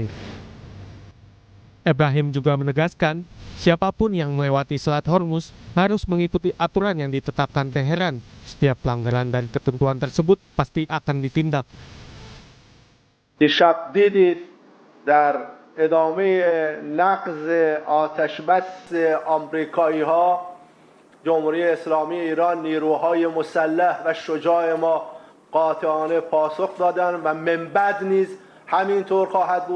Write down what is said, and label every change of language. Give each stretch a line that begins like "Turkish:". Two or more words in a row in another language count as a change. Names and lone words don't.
Indonesian: Ebrahim juga menegaskan, siapapun yang melewati Selat Hormuz harus mengikuti aturan yang ditetapkan Teheran. Setiap pelanggaran dan ketentuan tersebut pasti akan ditindak.
Persian: دیشب دیدید در ادامه نقض آتشبس آمریکایی ها جمهوری اسلامی ایران نیروهای مسلح و شجاع ما قاطعانه پاسخ دادند و من بعد نیز همینطور خواهد بود.